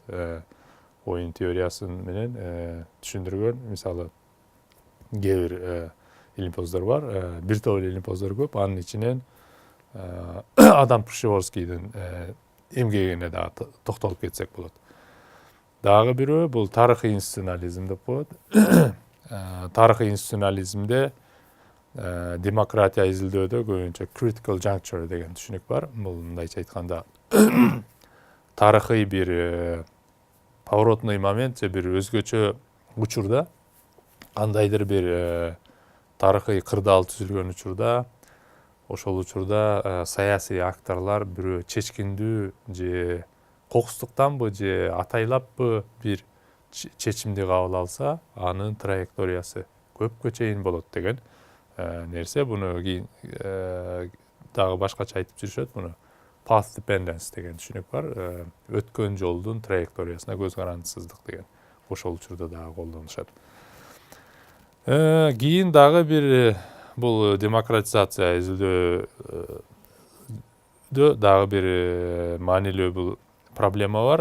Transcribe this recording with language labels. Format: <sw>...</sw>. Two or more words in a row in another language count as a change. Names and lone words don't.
<ky>Оюн теориясы менен түшүндүргөн, мисалы, кээ бир илимпоздор бар, бир топ эле илимпоздор көп, анын ичинен Адам Пришеворскийдин эмгегине дагы токтолуп кетсек болот. Дагы бирөө бул тарыхый институционализм деп коет. Тарыхый институционализмде демократия изилдөөдө көбүнчө</ky> <en>critical juncture</en> <ky>деген түшүнүк бар. Бул мындайча айтканда тарыхый бир</ky> <ru>поворотный момент</ru> <ky>же бир өзгөчө учурда, кандайдыр бир тарыхый кырдаал түзүлгөн учурда, ошол учурда саясий акторлор бирөө чечкиндүү же кокустуктанбы же атайлаппы бир чечимди кабыл алса, анын траекториясы көпкө чейин болот деген нерсе. Буну кийин дагы башкача айтып жүрүшөт. Буну</ky> <en>path dependence</en> <ky>деген түшүнүк бар. Өткөн жолдун траекториясына көз карандысыздык деген. Ошол учурда дагы колдонушат. Кийин дагы бир бул демократизация изилдөөдө дагы бир маанилүү бул проблема бар.</ky>